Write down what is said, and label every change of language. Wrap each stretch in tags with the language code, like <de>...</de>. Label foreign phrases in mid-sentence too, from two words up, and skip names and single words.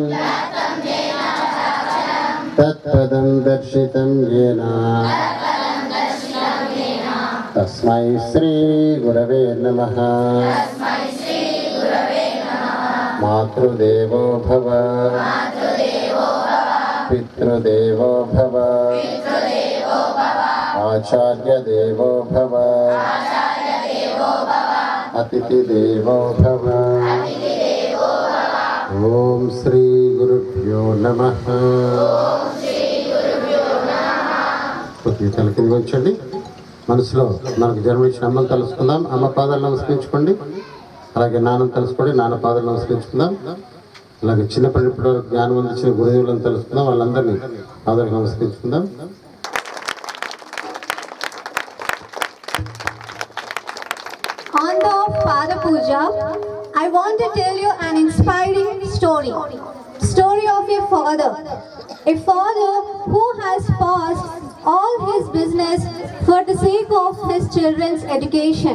<sa>तत्पदं दर्शितं येन तस्मै श्री गुरवे नमः मातृदेवो भव पितृदेवो भव आचार्यदेवो भव अतिथिदेवो भव ओम श्री गुरुभ्यो नमः కొద్దిగా</sa> <te>తల కింద ఉంచండి మనసులో మనకు జన్మనిచ్చిన అమ్మని తలుసుకుందాం అమ్మ పాదాలు నమస్కరించుకోండి అలాగే నాన్న తెలుసుకోండి నాన్న పాదాలు నమస్కరించుకుందాం అలాగే చిన్నప్పటి వరకు జ్ఞానం అందించిన గురుదేవులను తెలుసుకుందాం వాళ్ళందరినీ పాదాలకు నమస్కరించుకుందాం</te> <en>On the Pada Puja, I want to tell you an inspiring story. Story of a father who has paused all his business for the sake of his children's education.</en>